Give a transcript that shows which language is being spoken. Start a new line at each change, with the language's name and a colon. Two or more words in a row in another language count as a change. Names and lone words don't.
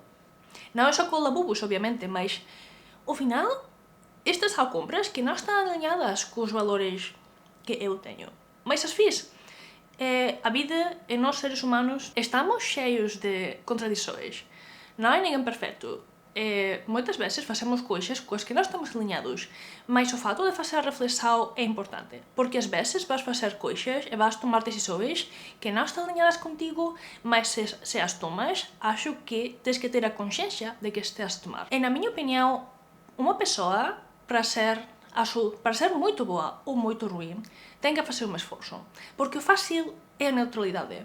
Portuguese: Não é só com labubus, obviamente, mas ao final, estas são compras que não estão alinhadas com os valores que eu tenho. Mas as fiz. A vida e nós, seres humanos, estamos cheios de contradições. Não há ninguém perfeito.
Galician: moitas veces facemos cousas coas que non estamos aliñados, mas o fato de facer a reflexão é importante, porque ás veces vas facer cousas e vas tomar decisões que non están aliñadas contigo, mas se as tomas,
Portuguese: acho que
Galician: tens que ter a consciencia de que estes a tomar. E na miña opinión, unha persoa, para ser moito boa ou moito ruim, ten que facer un esforzo, porque o fácil é a neutralidade.